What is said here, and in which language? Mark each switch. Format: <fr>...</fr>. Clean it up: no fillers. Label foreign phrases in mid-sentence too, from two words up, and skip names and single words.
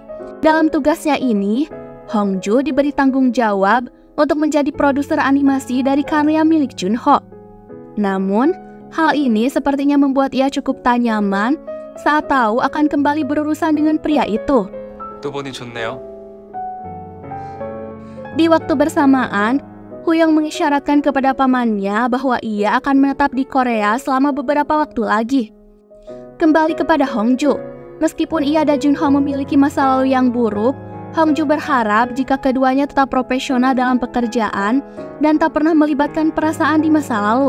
<id>Dalam tugasnya ini, Hongju diberi tanggung jawab untuk menjadi produser animasi dari karya milik Junho. Namun, hal ini sepertinya membuat ia cukup tak nyaman saat tahu akan kembali berurusan dengan pria itu.</id> <ko>또 보니 좋네요.</ko> <id>Di waktu bersamaan, Huyong mengisyaratkan kepada pamannya bahwa ia akan menetap di Korea selama beberapa waktu lagi. Kembali kepada Hongju, meskipun ia dan Junho memiliki masa lalu yang buruk, Hongju berharap jika keduanya tetap profesional dalam pekerjaan dan tak pernah melibatkan perasaan di masa lalu.</id>